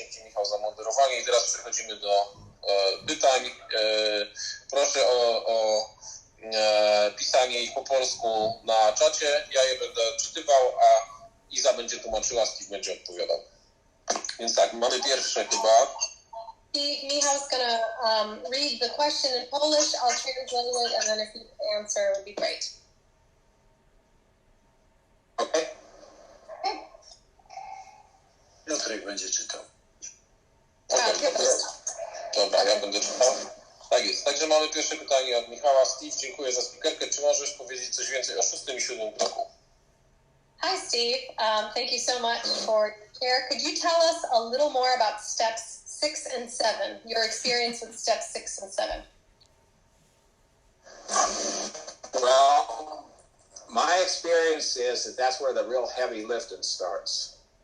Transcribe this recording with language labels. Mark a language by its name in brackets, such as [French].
[Polish] Dzięki Michał za moderowanie. I teraz przechodzimy do pytań. Proszę o pisanie ich po polsku na czacie. Ja je będę czytywał, a Iza będzie tłumaczyła, Steve będzie odpowiadał. Więc tak, mamy pierwsze chyba. [English] Michał's gonna read the question in Polish. I'll translate it, and then if you can answer, it would be great. Okay. [Polish] Piotrek będzie czytał. Dobra, ja będę czytał. Tak jest. Także mamy pierwsze pytanie od Michała. Steve, dziękuję za speakerkę. Czy możesz powiedzieć coś więcej o 6. i 7. kroku? [English] Hi, Steve. Thank you so much for your share. Could you tell us a little more about steps 6 and 7, your experience with steps 6 and 7? Well, my experience is that that's where the real heavy lifting starts.